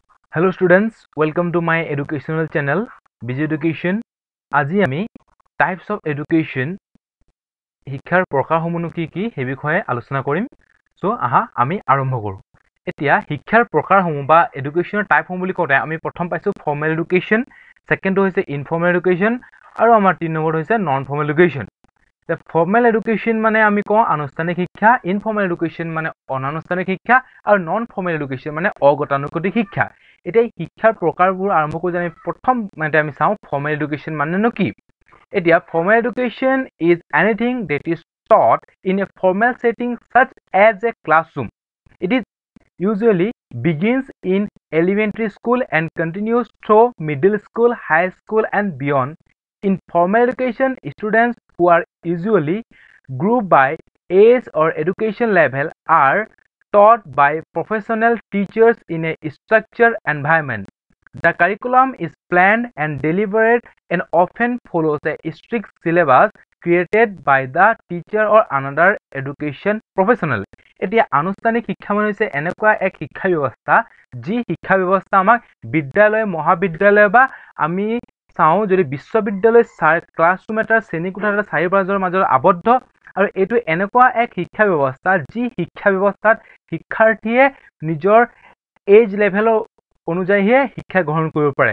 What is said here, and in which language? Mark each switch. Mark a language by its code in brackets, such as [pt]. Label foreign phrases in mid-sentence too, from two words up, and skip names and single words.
[en] Hello students, welcome to my educational channel, Busy Education. [as] আজি আমি [en] types of education [as] শিক্ষাৰ প্ৰকাৰসমূহ কি সেই বিষয়ে আলোচনা কৰিম। সো আহা আমি আৰম্ভ কৰো। এতিয়া শিক্ষাৰ প্ৰকাৰসমূহ বা [en] education types [as] বুলি কওঁতে আমি প্ৰথম পাইছো [en] formal education, [as] সেকেন্ড হৈছে [en] informal education [as] আৰু আমাৰ 3 নম্বৰ হৈছে [en] non formal education. The formal education [as] মানে আমি কওঁ আনুষ্ঠানিক শিক্ষা, [en] informal education [as] মানে অনানুষ্ঠানিক শিক্ষা আৰু [en] non formal education [as] মানে অগতানুগতিক শিক্ষা। এতিয়া শিক্ষাৰ প্ৰকাৰবোৰ আৰম্ভ কৰি আমি প্ৰথম মানে আমি চাওঁ [en] formal education [as] মানে কি। [en] এতিয়া formal education is anything that is taught in a formal setting such as a classroom. It is usually begins in elementary school and continues through middle school, high school and beyond. In formal education, students who are usually grouped by age or education level are taught by professional teachers in a structured environment. The curriculum is planned and deliberate and often follows a strict syllabus created by the teacher or another education professional. [as] এতিয়া আনুষ্ঠানিক শিক্ষা মানে হৈছে এনেকুৱা এক শিক্ষা ব্যৱস্থা যি শিক্ষা ব্যৱস্থা আমাক বিদ্যালয় মহাবিদ্যালয় বা আমি চাওঁ যদি বিশ্ববিদ্যালয় ক্লাছৰুম এটা শ্ৰেণীকোঠা এটা 4 মাজত আবদ্ধ আৰু এটো এনেকুৱা এক শিক্ষা ব্যৱস্থা যি শিক্ষা ব্যৱস্থাত শিক্ষাৰ্থীয়ে নিজৰ [en] age level [as] অনুযায়ী শিক্ষা গ্ৰহণ কৰিব পাৰে।